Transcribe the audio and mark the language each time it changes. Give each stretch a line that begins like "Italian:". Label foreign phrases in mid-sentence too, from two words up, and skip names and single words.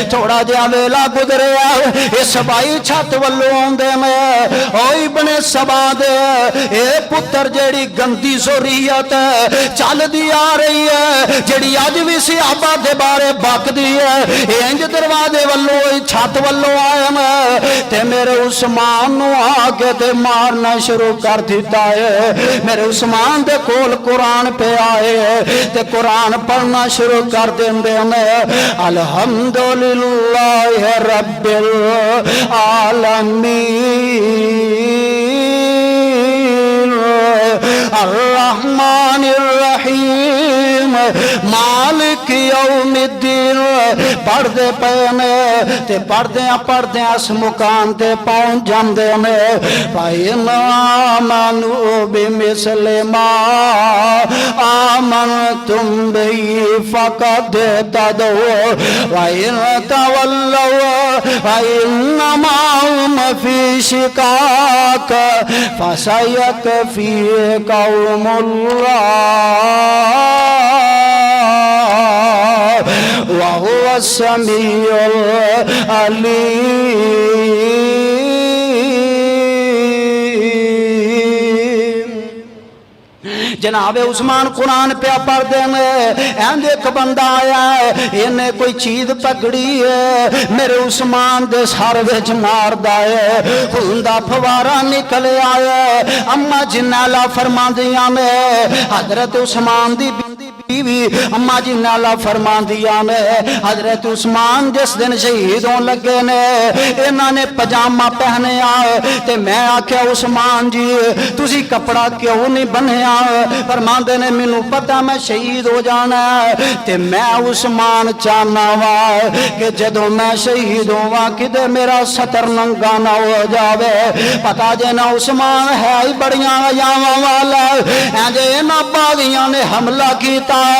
Punjabi: تھوڑا جیہا ویلا گزریا اس بھائی چھت ولوں آؤندے میں او ابن سبا دے اے پتر جیہڑی گندی ذریت چلدی آ رہی ہے، جیہڑی اج بھی صحابہ دے بارے بکدی ہے، انج دروازے ولوں چھت ولوں آیا میں تے میرے عثمان نوں آکے تے مارنا شروع کر دتا ہے. میرے عثمان دے کول قرآن پئے آئے تے قرآن پڑھنا شروع کر دیندے میں,
Arabic: الحمد لله رب العالمين الرحمن الرحيم مالك يوم الدين
Punjabi: پڑھتے پئے نے تے پڑھدے اس مقام تے پہنچ جاتے نے بھائی
Arabic: آمنوا بمثل ما آمنتم به فقد اهتدوا وإن تولوا وإنما هم في شقاق فسيكفيكهم الله وهو السميع العليم.
Punjabi: جنابِ عثمان قرآن پئے پڑھتے ہیں انج اک بندہ آیا ہے انہیں کوئی چیز پکڑی ہے میرے عثمان دے سر وچ ماردا ہے خون دا فوارہ نکل آیا اماں جنالہ فرماندیاں نے حضرت عثمان دی بیوی اماں جی نالہ فرماندیاں نے حضرت عثمان جس دن شہید ہونے لگے نے انہوں نے پجامہ پہنے تے میں آکھیا عثمان جی تسی کپڑا کیوں نہیں بنیا فرماندے نے مینوں پتا میں شہید ہو جانا تے میں عثمان چاہنا واں کہ جدوں میں شہید ہوواں کتے میرا ستر ننگا نہ ہو جاوے پتا جے نہ عثمان ہے ہی بڑیاں اجاواں والا انج انہاں باغیاں نے حملہ کیا